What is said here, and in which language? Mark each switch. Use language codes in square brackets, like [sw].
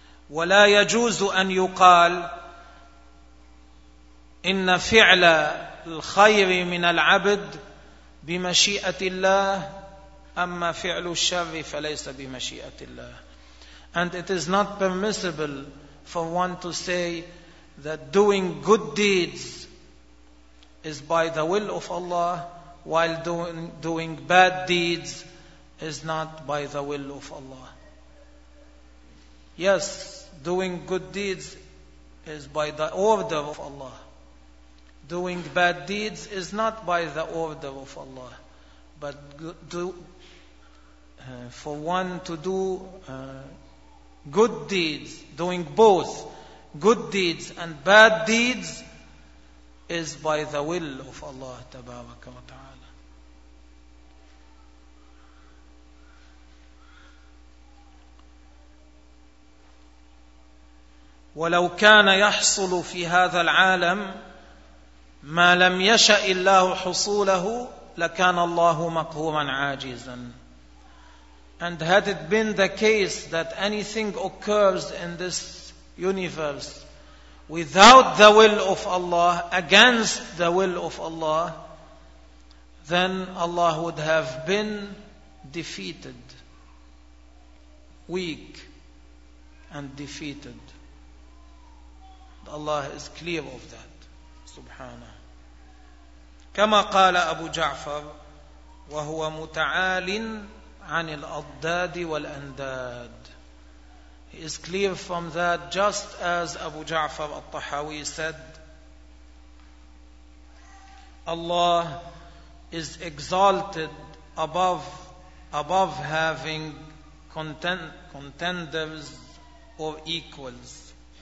[ar] ولا يجوز أن يقال إن فعل الخير من العبد بمشيئة الله أما فعل الشر فليس بمشيئة الله. [en] And it is not permissible for one to say that doing good deeds is by the will of Allah while doing bad deeds is not by the will of Allah. Yes, doing good deeds is by the order of Allah. Doing bad deeds is not by the order of Allah. But doing good deeds and bad deeds is by the will of Allah tabaraka wa ta'ala. [ar] ولو كان يحصل في هذا العالم ما لم يشأ الله حصوله لكان الله مقهورا عاجزا. [en] And had it been the case that anything occurs in this universe without the will of Allah, against the will of Allah, then Allah would have been defeated, weak and defeated. Allah is clear of that. سبحانه. [ar] كما قال أبو جعفر وهو متعال عن الأضداد والأنداد. [en] He is clear from that, just as Abu Ja'far al-Tahawi said, Allah is exalted above having contenders or equals.